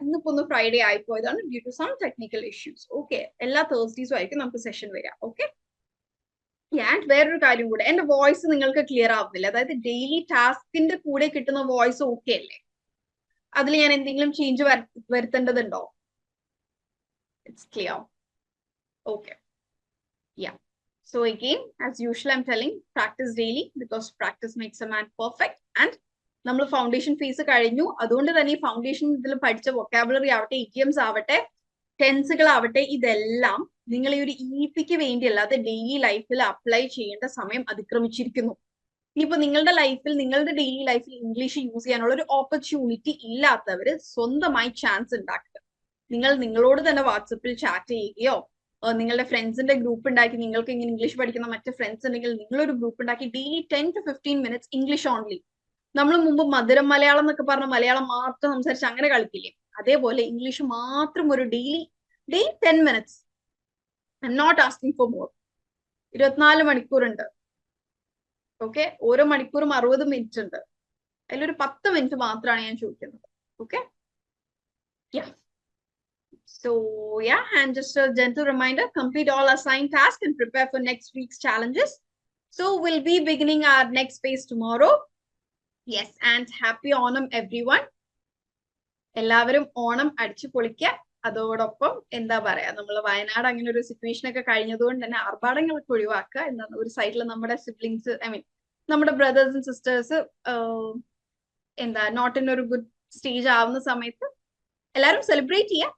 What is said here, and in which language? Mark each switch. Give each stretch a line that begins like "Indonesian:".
Malayalam: ഇന്നിപ്പോ ഒന്ന് Friday ആയിപ്പോയതാണ്
English: Due to some technical issues.
Malayalam: Okay, എല്ലാ തേഴ്സ്ഡേസും ആയിരിക്കും നമുക്ക് സെഷൻ വരിക. ഓക്കെ, ആൻഡ് വേറൊരു കാര്യം കൂടെ, എന്റെ വോയിസ് നിങ്ങൾക്ക് ക്ലിയർ ആവുന്നില്ല. അതായത് ഡെയിലി ടാസ്കിന്റെ കൂടെ കിട്ടുന്ന വോയിസ് ഓക്കെ അല്ലേ? അതിൽ ഞാൻ എന്തെങ്കിലും change വരുത്തേണ്ടതുണ്ടോ?
English: It's clear. Okay, yeah. So again, as usual, I'm telling practice daily because practice makes a man perfect.
Malayalam: And നമ്മൾ ഫൗണ്ടേഷൻ ഫേസ് കഴിഞ്ഞു. അതുകൊണ്ട് തന്നെ ഈ ഫൗണ്ടേഷൻ ഇതിൽ പഠിച്ച വൊക്കാബുലറി ആവട്ടെ, ഇഡിയംസ് ആവട്ടെ, ടെൻസുകൾ ആവട്ടെ, ഇതെല്ലാം നിങ്ങൾ ഈ ഒരു ഇപിക്ക് വേണ്ടിയല്ലാതെ ഡെയിലി ലൈഫിൽ അപ്ലൈ ചെയ്യേണ്ട സമയം അതിക്രമിച്ചിരിക്കുന്നു. ഇനിയിപ്പോ നിങ്ങളുടെ ലൈഫിൽ, നിങ്ങളുടെ ഡെയിലി ലൈഫിൽ ഇംഗ്ലീഷ് യൂസ് ചെയ്യാനുള്ള ഒരു ഓപ്പർച്യൂണിറ്റി ഇല്ലാത്തവര് സ്വന്തമായി ചാൻസ് ഉണ്ടാക്കുക. നിങ്ങൾ നിങ്ങളോട് തന്നെ വാട്സപ്പിൽ ചാറ്റ് ചെയ്യുകയോ നിങ്ങളുടെ ഫ്രണ്ട്സിന്റെ ഗ്രൂപ്പ് ഉണ്ടാക്കി, നിങ്ങൾക്ക് ഇങ്ങനെ ഇംഗ്ലീഷ് പഠിക്കുന്ന മറ്റു ഫ്രണ്ട്സ് ഉണ്ടെങ്കിൽ നിങ്ങളൊരു ഗ്രൂപ്പ് ഉണ്ടാക്കി daily 10 to 15 minutes English only. നമ്മൾ മുമ്പ് മധുരം മലയാളം എന്നൊക്കെ പറഞ്ഞ മലയാളം മാത്രം സംസാരിച്ച് അങ്ങനെ കളിക്കില്ലേ, അതേപോലെ ഇംഗ്ലീഷ് മാത്രം ഒരു daily 10 minutes.
English: I'm not asking for more. 24 മണിക്കൂറുണ്ട്.
Malayalam: Okay, ഓരോ മണിക്കൂറും 60 മിനിറ്റ് ഉണ്ട്. അതിലൊരു 10 മിനിറ്റ് മാത്രമാണ് ഞാൻ ചോദിക്കുന്നത്.
English: Okay, So yeah, and just a gentle reminder, complete all assigned tasks and prepare for next week's challenges. So we'll be beginning our next phase tomorrow. Yes, and happy Onam everyone.
Malayalam: എല്ലാവരും ഓണം അടിച്ചു പൊളിക്കുക. അതോടൊപ്പം എന്താ പറയാ, നമ്മൾ വയനാട് അങ്ങനെ ഒരു situation ഒക്കെ കഴിഞ്ഞതുകൊണ്ട് തന്നെ ആർഭാടങ്ങളൊക്കെ ഒഴിവാക്കുക. എന്താണ്, ഒരു സൈഡിൽ നമ്മുടെ സിബ്ലിങ്സ്, ഐ മീൻ നമ്മുടെ ബ്രദേഴ്സ് ആൻഡ് സിസ്റ്റേഴ്സ് എന്താ നോട്ട് ഇൻ ഒരു ഗുഡ് സ്റ്റേജ് ആവുന്ന സമയത്ത് എല്ലാവരും സെലിബ്രേറ്റ് ചെയ്യാം.